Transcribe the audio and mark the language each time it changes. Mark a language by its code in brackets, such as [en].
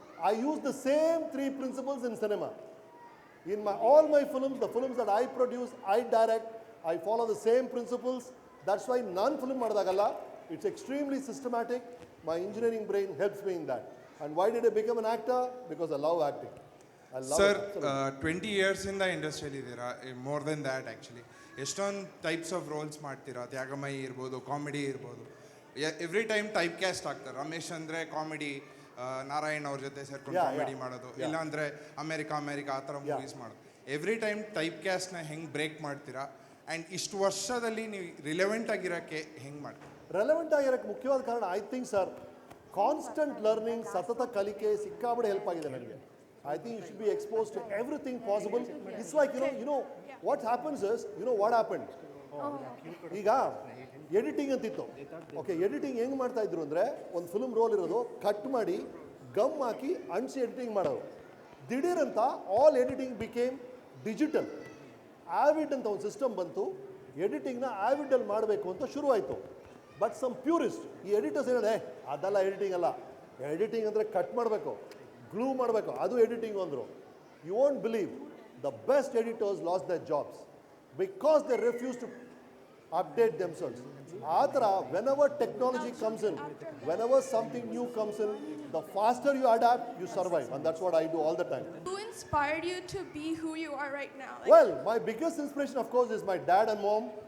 [en] I use the same 3 principles in cinema. In all my films, the films that I produce, I direct, I follow the same principles. That's why non film madadagalla, it's extremely systematic. My engineering brain helps me in that. And why did I become an actor? Because I love acting. I love Sir, it. 20 years in the industry ಇದ್ದೀರಾ, more than that actually. [kn] ಎಷ್ಟೊಂದು types of rolls ಮಾಡ್ತೀರಾ, ತ್ಯಾಗಮಯಿ ಇರ್ಬೋದು, comedy ಇರ್ಬೋದು. [en] every time [kn] type caste ಆಗ್ತಾರೆ. ರಮೇಶ್ ಅಂದರೆ comedy, Narayan ಅವ್ರ ಜೊತೆ ಸೇರ್ಕೊಂಡು ಕಾಮಿಡಿ ಮಾಡೋದು, ಇಲ್ಲಾಂದರೆ ಅಮೇರಿಕಾ ಆ ಥರ ಮೂವೀಸ್ ಮಾಡೋದು. ಎವ್ರಿ ಟೈಮ್ ಟೈಪ್ ಕ್ಯಾಸ್ಟ್ನ ಹೆಂಗೆ ಬ್ರೇಕ್ ಮಾಡ್ತೀರಾ? ಆ್ಯಂಡ್ ಇಷ್ಟು ವರ್ಷದಲ್ಲಿ ನೀವು ರಿಲೆವೆಂಟ್ ಆಗಿರೋಕ್ಕೆ ಹೆಂಗೆ ಮಾಡ್ತೀರಾ? ರೆಲೆವೆಂಟ್ ಆಗಿರೋಕ್ಕೆ ಮುಖ್ಯವಾದ ಕಾರಣ [en] I think sir, [kn] constant learning, ಸತತ ಕಲಿಕೆ ಸಿಕ್ಕಾಬಡೆ ಹೆಲ್ಪ್ ಆಗಿದೆ ನನಗೆ. [en] I think you should be exposed to everything possible. It's like, you know, what happens is, what happened? [kn] ಈಗ ಎಡಿಟಿಂಗ್ ಅಂತಿತ್ತು. ಓಕೆ, ಎಡಿಟಿಂಗ್ ಹೆಂಗೆ ಮಾಡ್ತಾ ಇದ್ರು ಅಂದರೆ, ಒಂದು ಫಿಲ್ಮ್ ರೋಲ್ ಇರೋದು ಕಟ್ ಮಾಡಿ ಗಮ್ ಹಾಕಿ ಅಂಟಿಸಿ ಎಡಿಟಿಂಗ್ ಮಾಡೋರು. [en] ದಿಢೀರಂತ all editing became digital. Avid ಅಂತ [kn] ಒಂದು ಸಿಸ್ಟಮ್ ಬಂತು. ಎಡಿಟಿಂಗ್ನ ಆವಿಡಲ್ಲಿ ಮಾಡಬೇಕು ಅಂತ ಶುರುವಾಯಿತು. [en] but some purist, [kn] ಈ ಎಡಿಟರ್ಸ್ ಹೇಳಿದೆ ಅದೆಲ್ಲ ಎಡಿಟಿಂಗ್ ಅಲ್ಲ, ಎಡಿಟಿಂಗ್ ಅಂದರೆ ಕಟ್ ಮಾಡಬೇಕು, ಗ್ಲೂ ಮಾಡಬೇಕು, ಅದು ಎಡಿಟಿಂಗ್ ಅಂದರು. [en] You won't believe, the best editors lost their jobs because they refuse to update themselves. [kn] ಆ ಥರ [en] Whenever technology comes in, whenever something new comes in, the faster you adapt, you survive. And that's what I do all the time. Who inspired you to be who you are right now? Well, my biggest inspiration, of course, is my dad and mom.